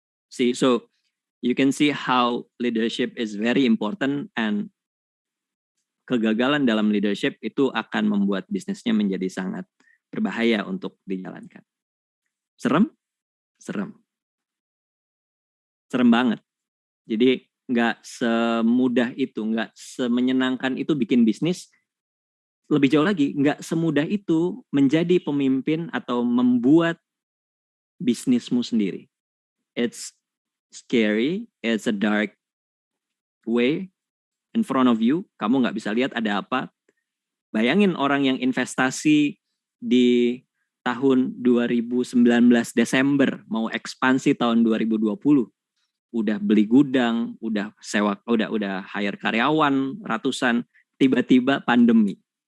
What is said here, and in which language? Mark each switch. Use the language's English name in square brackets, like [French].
[English] See, so you can see how leadership is very important, [Indonesian] and kegagalan dalam leadership itu akan membuat bisnisnya menjadi sangat berbahaya untuk dijalankan. Serem? Serem. Serem banget. Jadi nggak semudah itu, nggak semenyenangkan itu bikin bisnis. Lebih jauh lagi, nggak semudah itu menjadi pemimpin atau membuat bisnismu sendiri. [English] It's scary, it's a dark way in front of you. [Indonesian] Kamu nggak bisa lihat ada apa. Bayangin orang yang investasi di tahun 2019 Desember mau ekspansi tahun 2020. Udah beli gudang, udah sewa, udah hire karyawan ratusan, tiba-tiba pandemi.